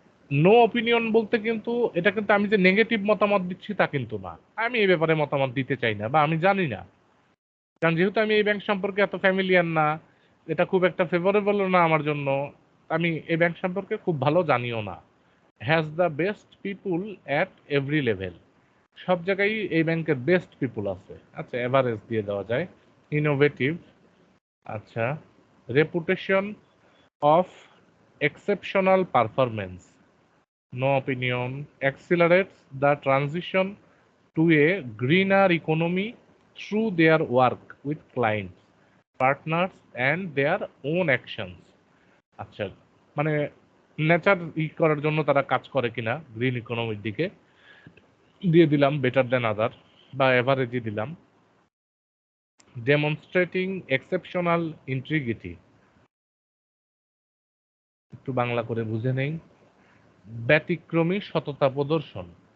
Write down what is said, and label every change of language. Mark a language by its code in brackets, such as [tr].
[bn] No opinion বলতে কিন্তু এটা কিন্তু আমি যে নেগেটিভ মতামত দিচ্ছি তা কিন্তু না, আমি এই ব্যাপারে মতামত দিতে চাই না বা আমি জানি না। কারণ যেহেতু আমি এই ব্যাংক সম্পর্কে এত ফ্যামিলিয়ার না, এটা খুব একটা ফেভারেবলও না আমার জন্য, আমি এই ব্যাংক সম্পর্কে খুব ভালো জানিও না। [en] has the best people at every level, [bn] সব জায়গায় এই ব্যাংকের বেস্ট পিপুল আছে। আচ্ছা, এভারেজ দিয়ে দেওয়া যায়। [en] Innovative, আচ্ছা, reputation of exceptional performance, no opinion, accelerates the transition to a greener economy through their work with clients, partners and their own actions। [bn] আচ্ছা, মানে নেচার করার জন্য তারা কাজ করে কিনা গ্রিন ইকোনমির দিকে, দিয়ে দিলাম [en] better then other [bn] বা এভারেজই দিলাম। [en] demonstrating exceptional integrity, [bn] একটু বাংলা করে বুঝে নেই। ব্যতিক্রমী সততা প্রদর্শন,